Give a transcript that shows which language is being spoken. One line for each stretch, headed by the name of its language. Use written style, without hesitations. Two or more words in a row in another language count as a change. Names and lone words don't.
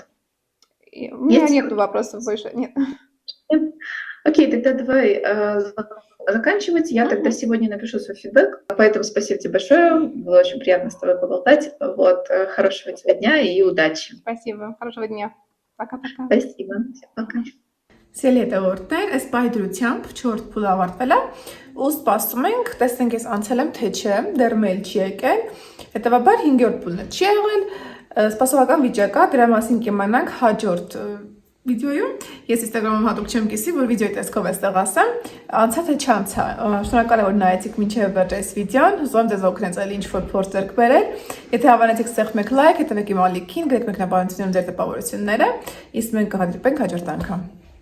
Russian: У меня нет вопросов больше, нет. Окей, тогда давай заканчивать. Я тогда сегодня напишу свой фидбэк, поэтому спасибо тебе большое, было очень приятно с тобой поболтать. Хорошего тебе дня и удачи. Спасибо, хорошего дня. Пока-пока. Спасибо, всем пока.
Armenian: Սիրելի այս բայդրությամբ 4 փուլ ավարտվել է ու սպասում ենք, տեսնենք ես անցել եմ թե չէ, դեռ մեյլ չի եկել, հետևաբար 5-րդ փուլն չի եղել, սպասողական վիճակ է, դրա մասին կիմանանք հաջորդ վիդեոյում, ես Instagram-ում հատուկ չեմ կիսի, որ վիդեոյի տեսքով էստեղ ասեմ, անցա թե չանցա, շնորհակալ եմ, որ նայեցիք մինչև վերջ այս վիդեոն, հուսով եմ ձեզ օգնեց այլ ինչ-որ փորձ ձեռք բերել, եթե հավանեցիք ստեղ մեկ լայք, հետևեք իմ ալիքին, գրեք մեկնաբանություններում ձեր տպավորությունները, իսկ մենք կհանդիպենք հաջորդ անգամ